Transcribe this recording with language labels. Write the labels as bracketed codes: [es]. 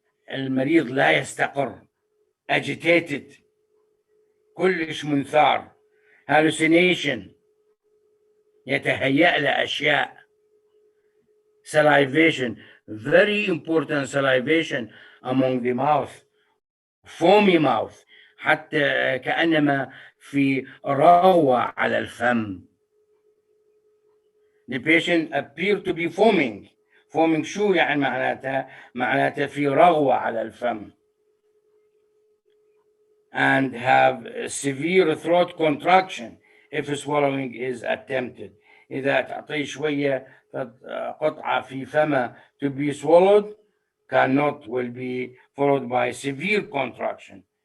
[ar] المريض لا يستقر. Agitated. كلش منثار. Hallucination. يتهيأ له أشياء. Salivation. [en] Very important salivation among the mouth. Foamy mouth. [ar] حتى كأنما في روة على الفم. [en] The patient appear to be foaming. [ar] Foaming شو يعني معناتها؟ معناتها في رغوة على الفم. [en] And have severe throat contraction if swallowing is attempted. [ar] إذا تعطيه شوية قطعة في فمه [en] to be swallowed, cannot, will be followed by severe contraction.